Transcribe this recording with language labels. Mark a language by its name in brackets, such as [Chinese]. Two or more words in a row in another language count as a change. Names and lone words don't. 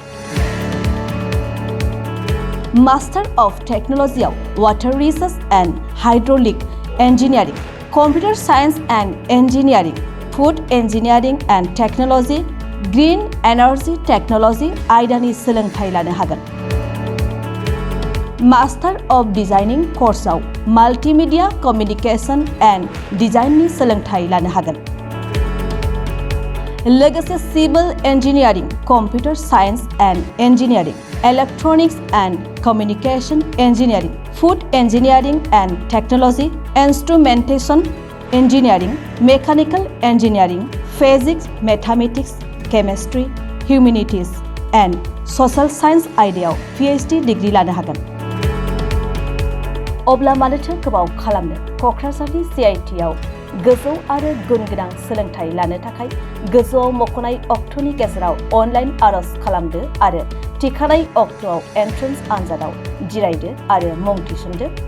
[English] Master of Technologyआव Water Research and Hydraulic Engineering, Computer Science and Engineering, Food Engineering and Technology, Green Energy Technology, ग्रीन एनार्जि टेक्न'लजि [Bodo] आयदानि सोलोंथाइ लानो हागोन। [English] Master of Designing courseआव Multimedia Communication and Designनि [Bodo] सोलोंथाइ लानो हागोन। [English] लोगोसे Civil Engineering, Computer Science and Engineering, Electronics and Communication Engineering, Food Engineering and Technology, Instrumentation Engineering, Mechanical Engineering, Physics, Mathematics, Chemistry, Humanities and Social Science [Bodo] आयदायाव PhD डिग्री लानो हागोन। अब्ला मानोथो गोबाव खालामनो क'क्राझारनि CIT आव गोजौ आरो गुन गोनां सोलोंथाइ लानो थाखाय गोजौआव मख'नाय अक्ट'नि गेजेराव अनलाइन आर'ज खालामदो आरो थिखानाय अक्ट'आव एन्ट्रेन्स आनजादाव जिरायदो आरो मुं थिसनदो।